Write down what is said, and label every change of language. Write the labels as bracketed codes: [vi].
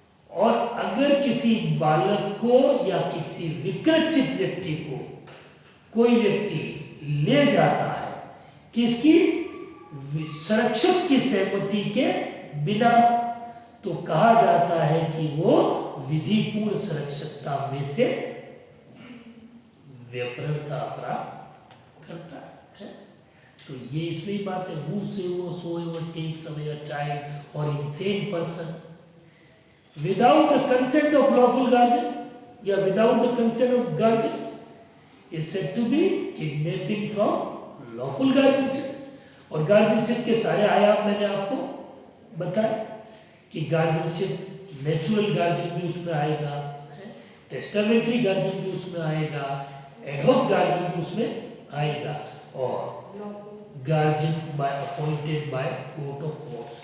[hi] और अगर किसी बालक को या किसी विकृचित व्यक्ति को कोई व्यक्ति ले जाता है किसकी संरक्षक की सहमति के बिना, तो कहा जाता है कि वो विधिपूर्ण सुरक्षितता में से व्यपरण का अपराध करता है। तो ये इसमें ही बात है, [en] whosoever takes away a child or insane person without the consent of lawful guardian या without the consent of guardian is said to be kidnapping from lawful guardianship। [hi] और गार्जियनशिप के सारे आयाम मैंने आपको बताया कि गार्जियनशिप, नेचुरल गार्जियन भी उसमें आएगा, टेस्टामेंट्री गार्जियन भी उसमें आएगा, एडहॉक गार्जियन भी उसमें आएगा, और guardian bye appointed by court of law.